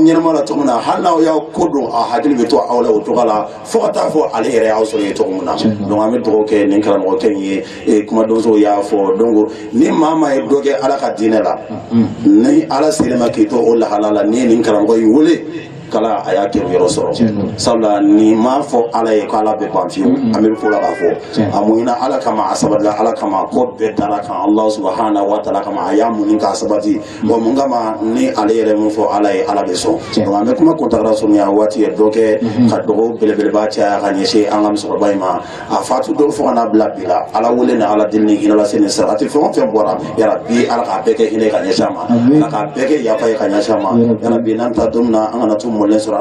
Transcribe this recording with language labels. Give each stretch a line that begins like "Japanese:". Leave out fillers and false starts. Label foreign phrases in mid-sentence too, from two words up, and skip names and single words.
Bambara: ɲɛnama la cogo min na hali n'aw y'aw ko don a hakili bɛ to aw la o cogo la fo ka taa fɔ ale yɛrɛ y'aw sɔrɔ yen cogo min na donc an bɛ dugawu kɛ nin karamɔgɔkɛ in ye kumadonsow y'a fɔ donc ni maa maa ye dɔ kɛ Ala ka diinɛ la ni Ala sera ma k'i to o lahala la ni ye nin karamɔgɔ in wele kala a y'a kɛ yɔrɔ sɔrɔ sabula ni m'a fɔ Ala ye ko Ala bɛ ban fiyewu an bɛ fɔ la k'a fɔ a muɲuna Ala kama a sabatila Ala kama ko bɛɛ dara kan
Arabic: الله سبحانه وتعالى
Bambara: kama a y'a muɲu k'a sabati bon mun kama ni ale yɛrɛ mun fɔ Ala ye Ala bɛ sɔn donc an bɛ kuma kuntagala surunya waati ye dɔ kɛ ka dɔgɔw belebeleba caya ka ɲɛsin an ka musokɔrɔba in ma a fatu don fo ka n'a bila bi la Ala wele ni Ala deli ni hinɛ lase ni sarati fɛn o fɛn bɔra yarabi Ala k'a bɛɛ kɛ hinɛ ka ɲɛsin a ma Ala k'a bɛɛ kɛ yafa ye ka ɲɛsin a ma yarabi n'an ta don min na an kana to mɔlen sɔrɔ